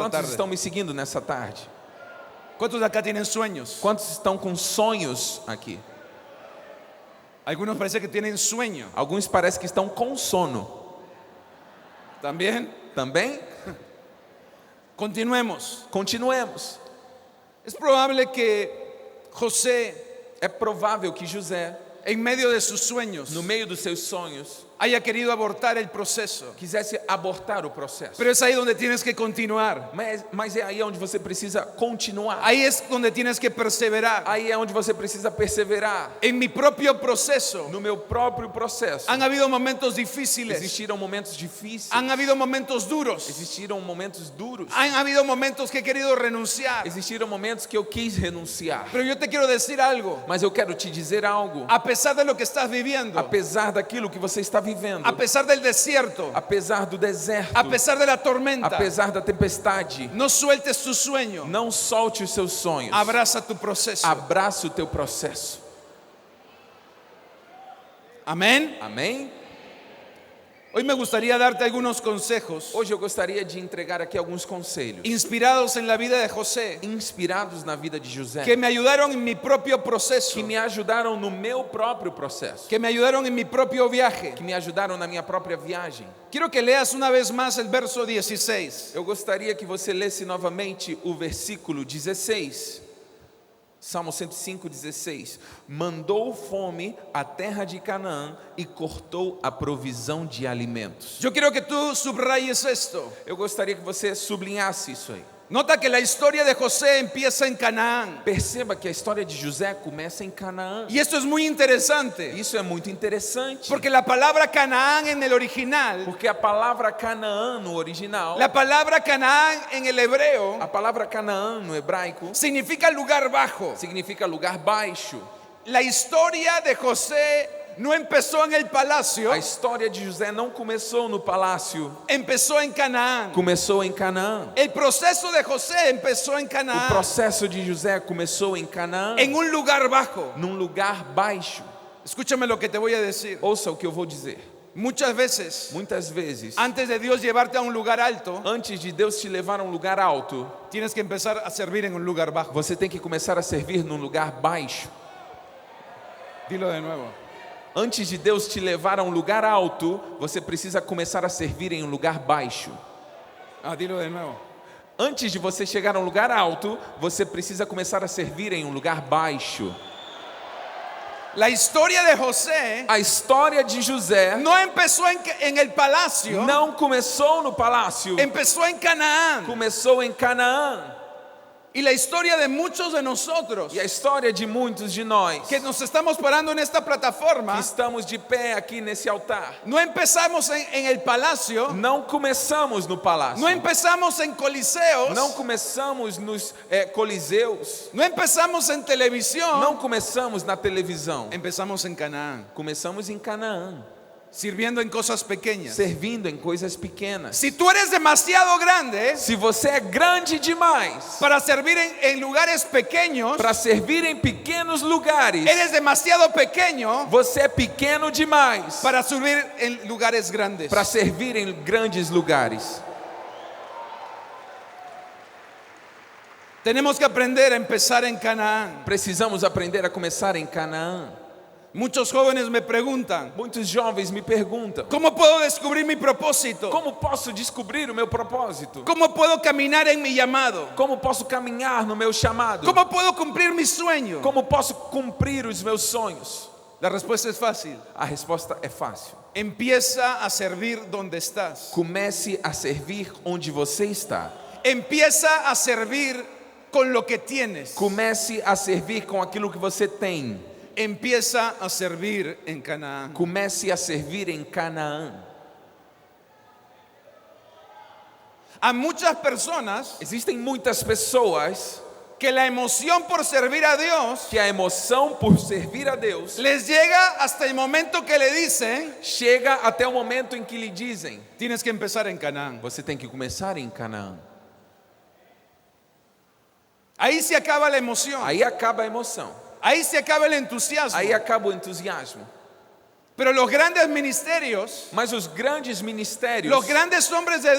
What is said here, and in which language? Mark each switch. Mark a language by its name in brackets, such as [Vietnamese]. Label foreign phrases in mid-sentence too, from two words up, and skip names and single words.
[Portuguese] Quantos tarde? estão me seguindo nessa tarde? [Spanish] ¿Cuántos de acá tienen sueños? [Portuguese] Quantos estão com sonhos aqui? [Spanish] Algunos parece que tienen sueño. [Portuguese] Alguns parece que estão com sono. [Spanish] ¿También? [Portuguese] Também? [Spanish] Continuemos. [Portuguese] Continuemos. [Spanish] Es probable que José, [Portuguese] É provável que José, [Spanish] en medio de sus sueños, [Portuguese] no meio dos seus sonhos, [Spanish] haya querido abortar el proceso. [Portuguese] quisesse abortar o processo. [Spanish] Pero es ahí donde tienes que continuar. [Portuguese] Mas é aí onde você precisa continuar. [Spanish] Ahí es donde tienes que perseverar. [Portuguese] Aí é onde você precisa perseverar. [Spanish] En mi propio proceso [Portuguese] No meu próprio processo, [Spanish] han habido momentos difíciles, [Portuguese] existiram momentos difíceis, [Spanish] han habido momentos duros, [Portuguese] existiram momentos duros, [Spanish] han habido momentos que he querido renunciar. [Portuguese] existiram momentos que eu quis renunciar. [Spanish] Pero yo te quiero decir algo. [Portuguese] Mas eu quero te dizer algo. [Spanish] A pesar de lo que estás viviendo, [Portuguese] Apesar daquilo que você está vivendo, [Spanish] a pesar del desierto, [Portuguese] apesar do deserto, [Spanish] a pesar de la tormenta, [Portuguese] apesar da tempestade, [Spanish] no sueltes tu sueño. [Portuguese] não solte os seus sonhos. [Spanish] Abraza tu proceso. [Portuguese] Abraça o teu processo. [Spanish] Amén. [Portuguese] Amém? [Spanish] Hoy me gustaría darte algunos consejos [Portuguese] Hoje eu gostaria de entregar aqui alguns conselhos [Spanish] inspirados en la vida de José, [Portuguese] inspirados na vida de José, [Spanish] que me ayudaron en mi propio proceso, [Portuguese] que me ajudaram no meu próprio processo, [Spanish] que me ayudaron en mi propio viaje. [Portuguese] que me ajudaram na minha própria viagem. [Spanish] Quiero que leas una vez más el verso 16. [Portuguese] Eu gostaria que você lesse novamente o versículo 16. Salmo 105:16. Mandou fome à terra de Canaã e cortou a provisão de alimentos. [Spanish] Yo quiero que tú subrayes esto. [Portuguese] Eu gostaria que você sublinhasse isso aí. [Spanish] Nota que la historia de José empieza en Canaán. [Portuguese] Perceba que a história de José começa em Canaã. [Spanish] Y esto es muy interesante, [Portuguese] Isso é muito interessante, [Spanish] porque la palabra Canaán en el original, [Portuguese] porque a palavra Canaã no original, [Spanish] la palabra Canaán en el hebreo, [Portuguese] a palavra Canaã no hebraico, [Spanish] significa lugar bajo. [Portuguese] significa lugar baixo. [Spanish] La historia de José no empezó en el palacio, [Portuguese] A história de José não começou no palácio, [Spanish] empezó en Canaán. [Portuguese] começou em Canaã. [Spanish] El proceso de José empezó en [Portuguese] O [Spanish] Canaán, [Portuguese] processo de José começou em Canaã, [Spanish] en un lugar bajo. [Portuguese] num lugar baixo. [Spanish] Escúchame lo que te voy a decir. [Portuguese] Ouça o que eu vou dizer. [Spanish] Muchas veces, [Portuguese] Muitas vezes, [Spanish] antes de Dios llevarte a un lugar alto, [Portuguese] antes de Deus te levar a um lugar alto, [Spanish] tienes que empezar a servir en un lugar bajo. [Portuguese] você tem que começar a servir num lugar baixo. [Spanish] Dilo de nuevo. [Portuguese] Antes de Deus te levar a um lugar alto, você precisa começar a servir em um lugar baixo. [Spanish] Dilo de nuevo. [Portuguese] Antes de você chegar a um lugar alto, você precisa começar a servir em um lugar baixo. [Spanish] La historia de José [Portuguese] A história de José [Spanish] no empezó en el palacio, [Portuguese] não começou no palácio, [Spanish] empezó en Canaán. [Portuguese] começou em Canaã. [Spanish] Y la historia de muchos de nosotros [Portuguese] E a história de muitos de nós [Spanish] que nos estamos parando en esta [Portuguese] que [Spanish] plataforma, [Portuguese] estamos de pé aqui nesse altar, [Spanish] no empezamos en el palacio, [Portuguese] não começamos no palácio, [Spanish] no empezamos en coliseos, [Portuguese] não começamos nos coliseus, [Spanish] no empezamos en televisión, [Portuguese] não começamos na televisão, [Spanish] empezamos en Canaán, [Portuguese] começamos em Canaã, [Spanish] sirviendo en cosas pequeñas. [Portuguese] servindo em coisas pequenas. [Spanish] Si tú eres demasiado grande [Portuguese] Se você é grande demais [Spanish] para servir en lugares pequeños, [Portuguese] para servir em pequenos lugares, [Spanish] eres demasiado pequeño [Portuguese] você é pequeno demais [Spanish] para servir en lugares grandes. [Portuguese] para servir em grandes lugares. [Spanish] Tenemos que aprender a empezar en Canaán. [Portuguese] Precisamos aprender a começar em Canaã. [Spanish] Muchos jóvenes me preguntan, [Portuguese] Muitos jovens me perguntam: [Spanish] ¿cómo puedo descubrir mi propósito? [Portuguese] como posso descobrir o meu propósito? [Spanish] ¿Cómo puedo caminar en mi llamado? [Portuguese] Como posso caminhar no meu chamado? [Spanish] ¿Cómo puedo cumplir mi sueño? [Portuguese] Como posso cumprir os meus sonhos? [Spanish] La respuesta es fácil. [Portuguese] A resposta é fácil. [Spanish] Empieza a servir donde estás. [Portuguese] Comece a servir onde você está. [Spanish] Empieza a servir con lo que tienes. [Portuguese] Comece a servir com aquilo que você tem. [Spanish] empieza a servir en Canaán. [Portuguese] Comece a servir em Canaã. [Spanish] A muchas personas [Portuguese] Existem muitas pessoas [Spanish] que la emoción por servir a Dios [Portuguese] que a emoção por servir a Deus [Spanish] les llega hasta el momento que le dicen, [Portuguese] chega até o momento em que lhe dizem: [Spanish] tienes que empezar en Canaán. [Portuguese] você tem que começar em Canaã. [Spanish] Ahí se acaba la emoción, [Portuguese] Aí acaba a emoção, [Spanish] ahí se acaba el entusiasmo. [Portuguese] aí acaba o entusiasmo. [Spanish] Pero los grandes ministerios, [Portuguese] Mas os grandes ministérios, [Spanish] los grandes hombres de